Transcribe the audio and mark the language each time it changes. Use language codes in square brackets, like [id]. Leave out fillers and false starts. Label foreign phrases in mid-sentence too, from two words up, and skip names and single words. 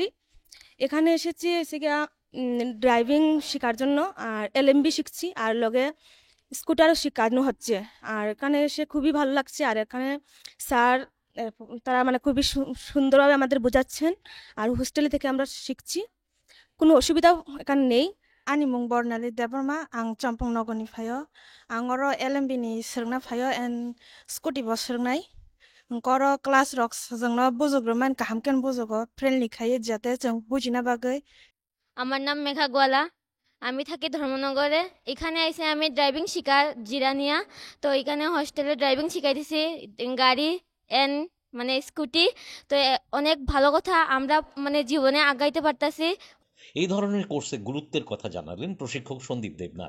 [bn] এখানে এসেছি ড্রাইভিং শেখার জন্য, আর LMB শিখছি, আর লগে স্কুটারও শেখানো হচ্ছে। আর এখানে এসে খুবই ভালো লাগছে। আর এখানে স্যার তারা খুবই সুন্দরভাবে আমাদের বোঝাচ্ছেন। আর হোস্টেলে থেকে আমরা শিখছি, কোনো অসুবিধা এখানে নেই। [trp] Ani mung Bornali Deborma, ang Champong Nogoni Fayo, ang oro LMB ni Sirna Fayo and Scooty Bus Sirnai. Koro class rocks jangno bujugruman kahamken bujugo friendly khaye jate jang bujina bagay. [bn] আমার নাম মেঘা গোয়ালা, আমি থাকি ধর্মনগরে। এখানে এসে আমি ড্রাইভিং শিখা জিরানিয়া। তো এখানে হোস্টেলে ড্রাইভিং শিখাইতেছি, গাড়ি স্কুটি। তো অনেক ভালো কথা, আমরা জীবনে আগাইতে পারতাছি। এই ধরনের কোর্সে গুরুত্বের কথা জানালেন প্রশিক্ষক সন্দীপ দেবনাথ।